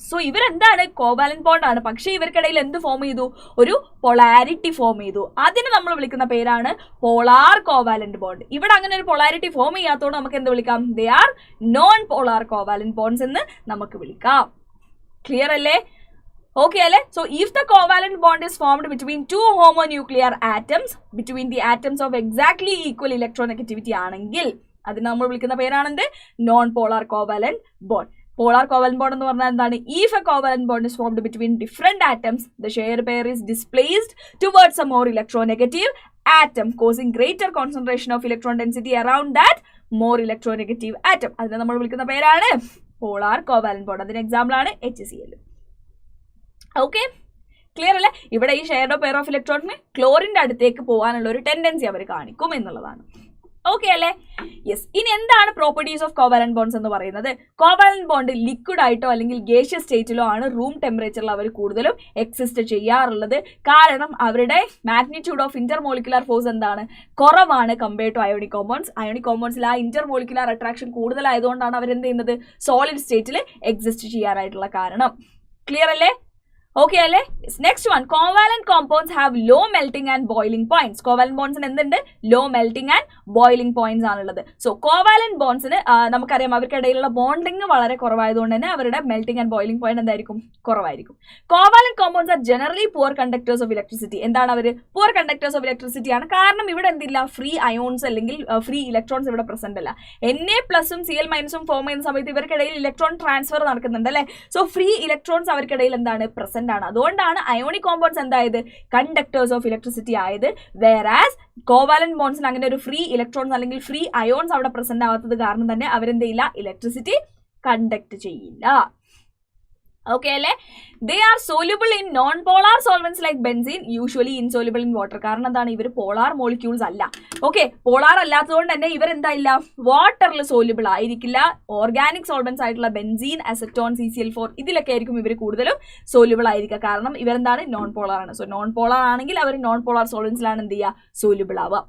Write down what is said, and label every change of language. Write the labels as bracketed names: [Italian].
[Malayalam] So ഇവരെന്താണ്? Covalent bond ആണ്. പക്ഷേ ഇവർക്കിടയിൽ എന്ത് ഫോം ചെയ്തു? ഒരു പൊളാരിറ്റി ഫോം ചെയ്തു. അതിന് നമ്മൾ വിളിക്കുന്ന പേരാണ് പോളാർ കോവാലന്റ് ബോണ്ട്. ഇവിടെ അങ്ങനെ ഒരു പൊളാരിറ്റി ഫോം ചെയ്യാത്തതുകൊണ്ട് നമുക്ക് എന്ത് വിളിക്കാം? [English] they are non polar covalent bonds [Malayalam] എന്ന് നമുക്ക് വിളിക്കാം. ക്ലിയർ അല്ലേ? Okay, alle? [English] So if the covalent bond is formed between 2 homonuclear atoms, between the atoms of exactly equal electronegativity [Malayalam] ആണെങ്കിൽ അതിന് നമ്മൾ വിളിക്കുന്ന പേരാണെന്ത്? Non polar covalent bond. Polar covalent bond എന്ന് പറഞ്ഞാൽ എന്താണ്? [English] If a covalent bond is formed between different atoms, the shared pair is displaced towards a more electronegative atom, causing greater concentration of electron density around that more electronegative atom. [Malayalam] അതിനെ നമ്മൾ വിളിക്കുന്ന പേരാണ് polar covalent bond. അതിന് example ആണ് HCl. Okay, clear അല്ലേ? ഇവിടെ ഈ shared pair of ഇലക്ട്രോണിന് ക്ലോറിന്റെ അടുത്തേക്ക് പോകാനുള്ള ഒരു ടെൻഡൻസി അവർ കാണിക്കും എന്നുള്ളതാണ്. ഓക്കെ അല്ലേ? യെസ്. ഇനി എന്താണ് പ്രോപ്പർട്ടീസ് ഓഫ് കോവാലന്റ് ബോണ്ട്സ് എന്ന് പറയുന്നത്? കോവാലന്റ് ബോണ്ട് ലിക്വിഡ് ആയിട്ടോ അല്ലെങ്കിൽ ഗേഷ്യസ് സ്റ്റേറ്റിലോ ആണ് റൂം ടെമ്പറേച്ചറിൽ അവർ കൂടുതലും എക്സിസ്റ്റ് ചെയ്യാറുള്ളത്. കാരണം അവരുടെ മാഗ്നിറ്റ്യൂഡ് ഓഫ് ഇന്റർമോളിക്കുലർ ഫോഴ്സ് എന്താണ്? കുറവാണ് compared to ionic compounds. Ionic കോമ്പൗണ്ട്സിൽ ആ ഇന്റർമോളിക്കുലർ അട്രാക്ഷൻ കൂടുതലായതുകൊണ്ടാണ് അവരെന്ത് ചെയ്യുന്നത്? സോളിഡ് സ്റ്റേറ്റിൽ എക്സിസ്റ്റ് ചെയ്യാനായിട്ടുള്ള കാരണം. ക്ലിയർ അല്ലേ? Okay, alle? [English] Next one, covalent compounds have low melting and boiling points. Covalent bonds [Malayalam] എന്തുണ്ട്? [English] Low melting and boiling points [Malayalam] ആണുള്ളത്. So covalent bondsന് നമുക്കറിയാം അവർക്കിടയിലുള്ള ബോണ്ടിങ് വളരെ കുറവായതുകൊണ്ട് തന്നെ അവരുടെ മെൽറ്റിംഗ് ആൻഡ് ബോയിലിംഗ് പോയിന്റ് എന്തായിരിക്കും? കുറവായിരിക്കും. [English] Covalent compounds are generally poor conductors of electricity. [Malayalam] എന്താണ് അവർ? [English] Poor conductors of electricity [Malayalam] ആണ്. കാരണം ഇവിടെ എന്തില്ല? ഫ്രീ അയോൺസ് അല്ലെങ്കിൽ ഫ്രീ ഇലക്ട്രോൺസ് ഇവിടെ പ്രസന്റ് അല്ല. Na+ഉം Cl- ഫോം ചെയ്യുന്ന സമയത്ത് ഇവർക്കിടയിൽ ഇലക്ട്രോൺ ട്രാൻസ്ഫർ നടക്കുന്നുണ്ട് അല്ലേ? സോ ഫ്രീ ഇലക്ട്രോൺസ് അവർക്കിടയിൽ എന്താണ്? പ്രസന്റ് ആണ്. അതുകൊണ്ടാണ് ionic compounds എന്തായത്? Conductors of electricity ആയത്. വേറാസ് കോവാലന്റ് ബോണ്ട്സിന് അങ്ങനെ ഒരു ഫ്രീ ഇലക്ട്രോൺസ് അല്ലെങ്കിൽ ഫ്രീ അയോൺസ് അവിടെ പ്രസന്റ് ആവാത്തത് കാരണം തന്നെ അവരെന്ത് ചെയ്യില്ല? ഇലക്ട്രിസിറ്റി കണ്ടക്ട് ചെയ്യില്ല. Okay, alle? [English] They are soluble in non-polar solvents like benzene, usually insoluble in water. [Malayalam] കാരണം എന്താണ്? ഇവർ പോളാർ മോളിക്യൂൾസ് അല്ല. ഓക്കെ, പോളാർ അല്ലാത്തതുകൊണ്ട് തന്നെ ഇവർ എന്തായില്ല? വാട്ടറിൽ സോല്യൂബിൾ ആയിരിക്കില്ല. ഓർഗാനിക് സോൾവെന്റ്സ് ആയിട്ടുള്ള ബെൻസീൻ, അസറ്റോൺ, CCl4 ഇതിലൊക്കെ ആയിരിക്കും ഇവർ കൂടുതലും സോല്യൂബിൾ ആയിരിക്കുക. കാരണം ഇവരെന്താണ്? നോൺ പോളാർ ആണ്. സോ നോൺ പോളാർ ആണെങ്കിൽ അവർ നോൺ പോളാർ സോൾവെന്റ്സിലാണ് എന്ത് ചെയ്യുക? സോല്യൂബിൾ ആവുക.